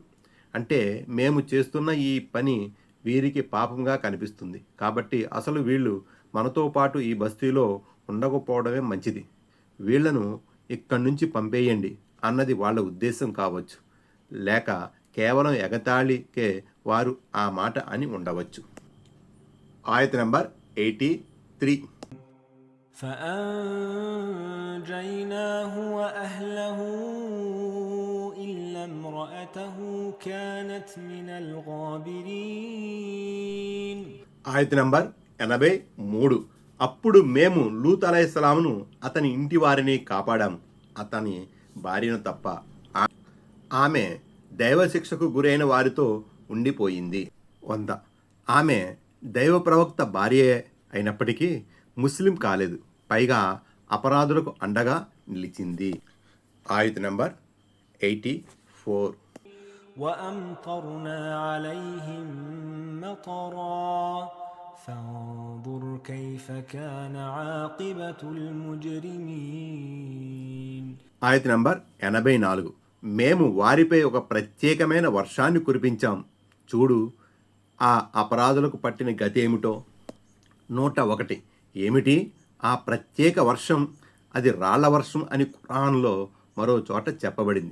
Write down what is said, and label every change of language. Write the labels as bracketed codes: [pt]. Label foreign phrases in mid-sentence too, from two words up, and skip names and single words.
[te] అంటే మేము చేస్తున్న ఈ పని వీరికి పాపంగా కనిపిస్తుంది కాబట్టి అసలు వీళ్ళు మనతో పాటు ఈ బస్తీలో ఉండకపోవడమే మంచిది, వీళ్లను ఇక్కడి నుంచి పంపేయండి అన్నది వాళ్ళ ఉద్దేశం కావచ్చు. లేక కేవలం ఎగతాళికే వారు ఆ మాట అని ఉండవచ్చు. ఆయత నంబర్ 83. [ar] فأنجيناه وأهله إلا امرأته كانت من الغابرين. [te] ఆయత నంబర్ 83. అప్పుడు మేము లూత్ అలైహిస్సలామును అతని ఇంటి వారిని కాపాడాము, అతని భార్యను తప్ప. ఆమె దైవశిక్షకు గురైన వారితో ఉండిపోయింది. 100. ఆమె దైవ ప్రవక్త భార్యే అయినప్పటికీ ముస్లిం కాలేదు, పైగా అపరాధులకు అండగా నిలిచింది. ఆయత నంబర్ 84. [ar] وأمطرنا عليهم مطرا فانظر كيف كان عاقبة المجرمين. [te] ఆయత నంబర్ 84. మేము వారిపై ఒక ప్రత్యేకమైన వర్షాన్ని కురిపించాం, చూడు ఆ అపరాధులకు పట్టిన గతి ఏమిటో. 101. ఏమిటి ఆ ప్రత్యేక వర్షం? అది రాళ్ల వర్షం అని ఖురాన్లో మరో చోట చెప్పబడింది.